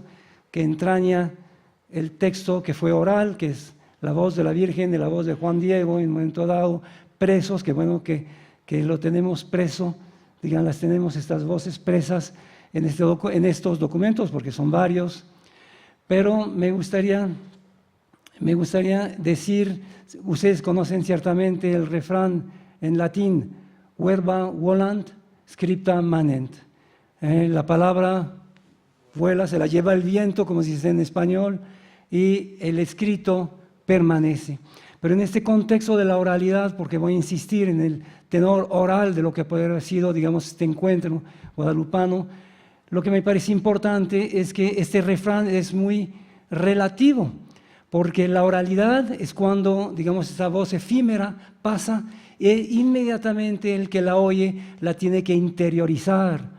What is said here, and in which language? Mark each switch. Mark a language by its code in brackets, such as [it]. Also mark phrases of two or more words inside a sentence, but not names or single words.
[es] que entraña el texto que fue oral, que es la voz de la Virgen, de la voz de Juan Diego en un momento dado, presos, que bueno que lo tenemos preso, digan, las tenemos estas voces presas en estos documentos porque son varios, pero me gustaría decir, ustedes conocen ciertamente el refrán en latín, [la] verba volant, scripta manent. [es] La palabra vuela, se la lleva el viento, como se dice en español, y el escrito permanece. Pero en este contexto de la oralidad, porque voy a insistir en el tenor oral de lo que puede haber sido, digamos, este encuentro guadalupano, lo que me parece importante es que este refrán es muy relativo, porque la oralidad es cuando, digamos, esa voz efímera pasa e inmediatamente el que la oye la tiene que interiorizar.